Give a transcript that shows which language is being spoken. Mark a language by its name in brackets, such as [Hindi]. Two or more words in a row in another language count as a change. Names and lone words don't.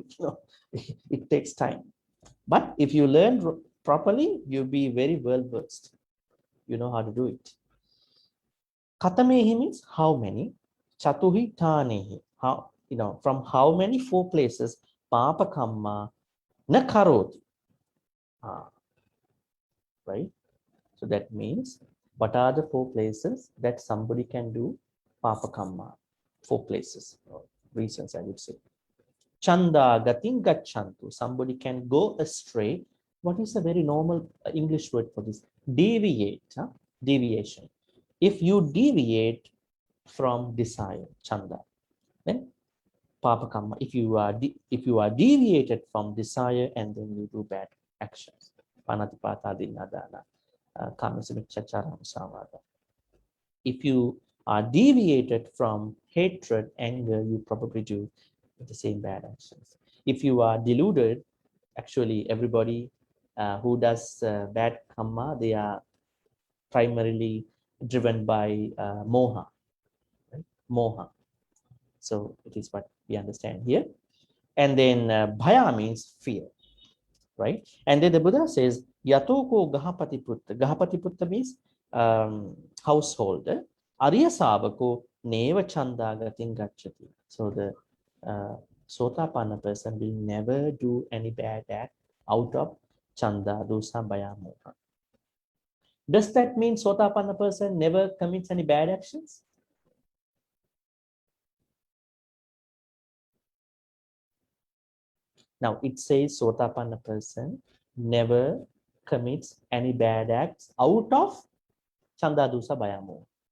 [English] It takes time. But if you learn properly, you'll be very well versed. You know how to do it. Katamehi means how many. [Pali] Chatuhi tanehi. [English] How, from how many 4 places [Pali] papa kamma na karoti. [English] Right? So that means what are the 4 places that somebody can do [Pali] papa kamma? [English] 4 places, or reasons I would say. [Pali] Chanda gatin gachantu. [English] Somebody can go astray. What is a very normal English word for this? Deviate. Deviation. If you deviate from desire, chanda, then [Pali] papa kamma. [English] If you are deviated from desire and then you do bad actions, [Pali] panatipata dinadana, kamasumichacharam samvada. [English] If you are deviated from hatred, anger, you probably do the same bad actions. If you are deluded, actually everybody who does bad karma, they are primarily driven by moha. Right? Moha. So it is what we understand here. And then bhaya means fear, right? And then the Buddha says, [Pali] Yatoko Gahapati Putta. Gahapati Putta [English] means householder. [Pali] Arya Savako Neva Chanda Gatin Gachati. [English] So the Sotapanna person will never do any bad act out of [Pali] Chanda, Dosa, Bhaya, Moha. [English] Does that mean Sotapanna person never commits any bad actions? Now it says Sotapanna person never commits any bad acts out of [Pali] Chanda, Dosa, Bhaya, Moha.